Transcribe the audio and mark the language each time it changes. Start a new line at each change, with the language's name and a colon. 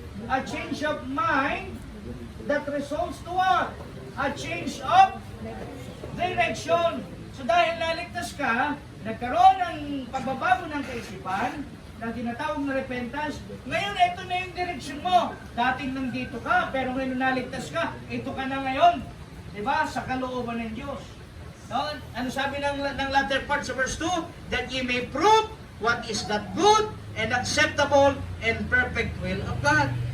English: A change of mind that results to what? A change of direction.
Filipino: So dahil naligtas ka, nagkaroon ng pagbabago ng kaisipan, ng tinatawag na repentance, ngayon ito na yung direction mo. Dating nandito ka, pero ngayon naligtas ka, ito ka na ngayon. Diba? Sa kalooban ng Diyos. No? Ano sabi ng latter part sa verse 2?
English: That ye may prove what is that good and acceptable and perfect will of God.